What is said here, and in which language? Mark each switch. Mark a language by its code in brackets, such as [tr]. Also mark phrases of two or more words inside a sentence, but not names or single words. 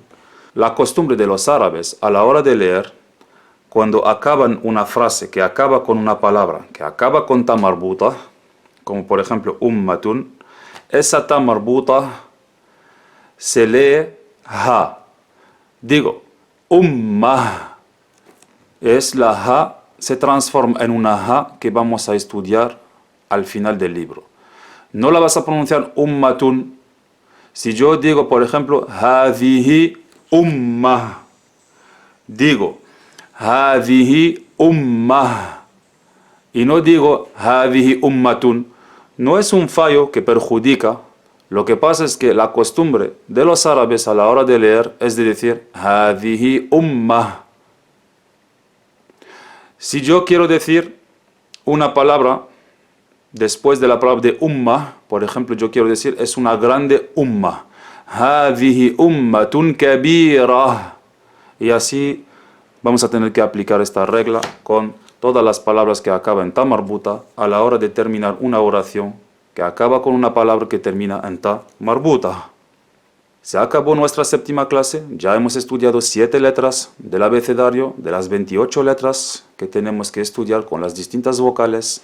[es] La costumbre de los árabes a la hora de leer, cuando acaban una frase que acaba con una palabra, que acaba con [ar] تاء مربوطة, [es] como por ejemplo ummatun, esa [ar] تاء مربوطة [es] se lee ha. Digo, ummah. Es la ha, se transforma en una ha que vamos a estudiar al final del libro. No la vas a pronunciar ummatun. Si yo digo, por ejemplo, [ar] هذه أمة, digo, هذه أمة, [es] y no digo [ar] هذه أمةٌ, [es] no es un fallo que perjudica. Lo que pasa es que la costumbre de los árabes a la hora de leer es de decir [ar] هذه أمة. [es] Si yo quiero decir una palabra después de la palabra de ummah, por ejemplo, yo quiero decir es una grande ummah. [ar] هذه أمةٌ كبيرة. [es] Y así vamos a tener que aplicar esta regla con todas las palabras que acaban en [ar] تاء مربوطة [es] a la hora de terminar una oración que acaba con una palabra que termina en [ar] تاء مربوطة. [es] Se acabó nuestra séptima clase, ya hemos estudiado 7 letras del abecedario, de las 28 letras que tenemos que estudiar con las distintas vocales.